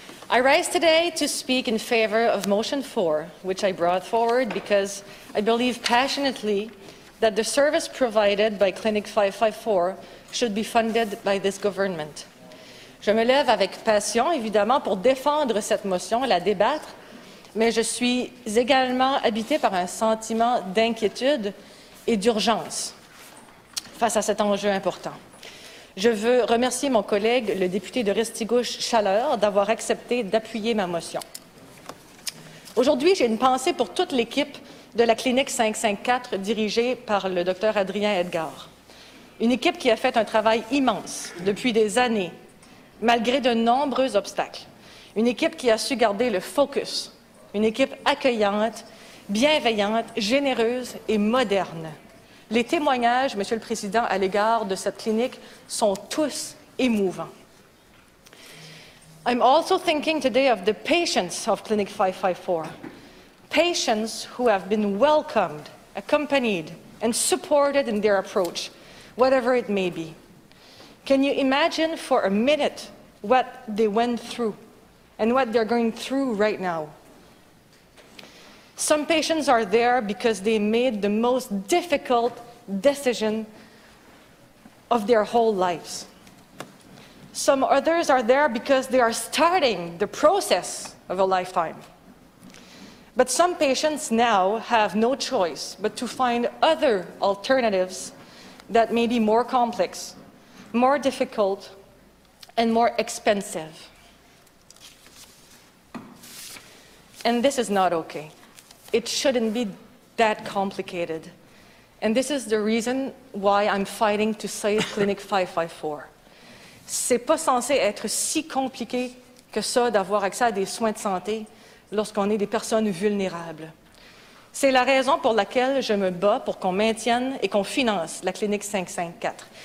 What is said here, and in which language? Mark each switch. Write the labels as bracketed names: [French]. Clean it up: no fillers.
[English] I rise today to speak in favour of Motion 4, which I brought forward because I believe passionately that the service provided by Clinic 554 should be funded by this government. [French] Je me lève avec passion, évidemment, pour défendre cette motion, la débattre, mais je suis également habitée par un sentiment d'inquiétude et d'urgence face à cet enjeu important. Je veux remercier mon collègue, le député de Restigouche-Chaleur, d'avoir accepté d'appuyer ma motion. Aujourd'hui, j'ai une pensée pour toute l'équipe de la clinique 554 dirigée par le Dr Adrien Edgar. Une équipe qui a fait un travail immense depuis des années, malgré de nombreux obstacles. Une équipe qui a su garder le focus. Une équipe accueillante, bienveillante, généreuse et moderne. Les témoignages, Monsieur le Président, à l'égard de cette clinique sont tous émouvants. [English] I'm also thinking today of the patients of Clinic 554. Patients who have been welcomed, accompanied, and supported in their approach, whatever it may be. Can you imagine for a minute what they went through and what they're going through right now? Some patients are there because they made the most difficult decision of their whole lives. Some others are there because they are starting the process of a lifetime. But some patients now have no choice but to find other alternatives that may be more complex, more difficult, and more expensive. And this is not okay. It shouldn't be that complicated. And this is the reason why I'm fighting to save Clinic 554. [French] C'est pas censé être si compliqué que ça d'avoir accès à des soins de santé lorsqu'on est des personnes vulnérables. C'est la raison pour laquelle je me bats pour qu'on maintienne et qu'on finance la Clinique 554.